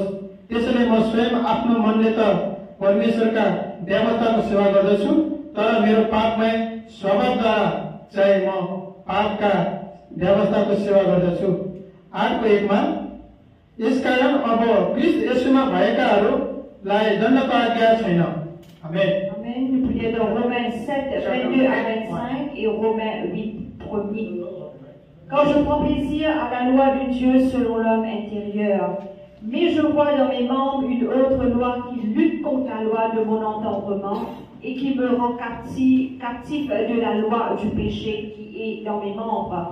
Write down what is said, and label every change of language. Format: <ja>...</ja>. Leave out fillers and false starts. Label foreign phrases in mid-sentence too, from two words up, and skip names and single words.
<ne>त्यसैले म स्वयं आफ्नो मनले त परमेश्वरका व्यवस्थाको सेवा गर्दछु, तर मेरो पापमय स्वभावद्वारा चाहिँ म पापका व्यवस्थाको सेवा गर्दछु। 8 को 1 मा यसकारण अब ख्रीष्ट येशूमा भएकाहरूलाई दण्डको आज्ञा छैन। Amen. Amen.</ne> <fr>Nous prions dans Romains 7, 22 à 25 et Romains 8, 1er. Quand je prends plaisir à la loi de Dieu selon l'homme intérieur, mais je vois dans mes membres une autre loi qui lutte contre la loi de mon entendement et qui me rend captif de la loi du péché qui est dans mes membres.</fr>